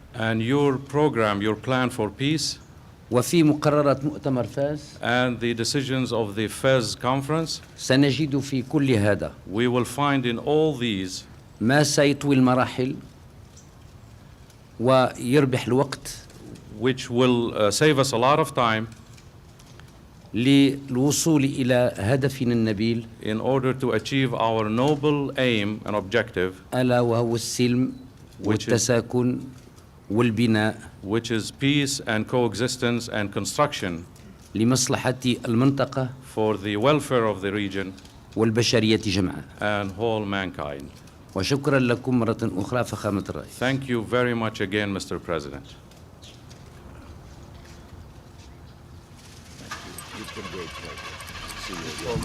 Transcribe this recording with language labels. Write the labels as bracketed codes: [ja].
[en] and your program, your plan for peace [ar] وفي مقررات مؤتمر فاس [en] and the decisions of the Fez conference, [ar] سنجد في كل هذا [en] we will find in all these [ar] ما سيطوي المراحل ويربح الوقت [en] which will save us a lot of time [ar] للوصول إلى هدفنا النبيل [en] in order to achieve our noble aim and objective, [ar] ألا وهو السلم والتساكن والبناء [en] which is peace and coexistence and construction [ar] لمصلحة المنطقة [en] for the welfare of the region [ar] والبشرية جمعاء. [en] and whole mankind. [ar] وشكرا لكم مرة أخرى فخامة الرئيس. [en] Thank you very much again, Mr. President. It's been a great pleasure.